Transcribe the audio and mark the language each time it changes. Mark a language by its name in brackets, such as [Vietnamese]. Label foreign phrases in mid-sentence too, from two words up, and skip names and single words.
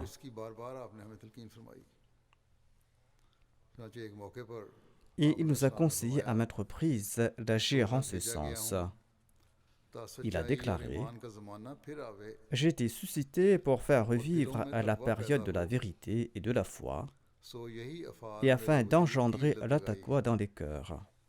[Urdu] اور اس کی بار بار آپ نے ہمیں تلقین فرمائی. چنانچہ ایک موقع پر [French] Et il nous a conseillé à maintes reprises d'agir en ce sens. Il a déclaré: J'ai été suscité pour faire revivre à la période de la vérité et de la foi, et afin d'engendrer la taqwa dans les cœurs.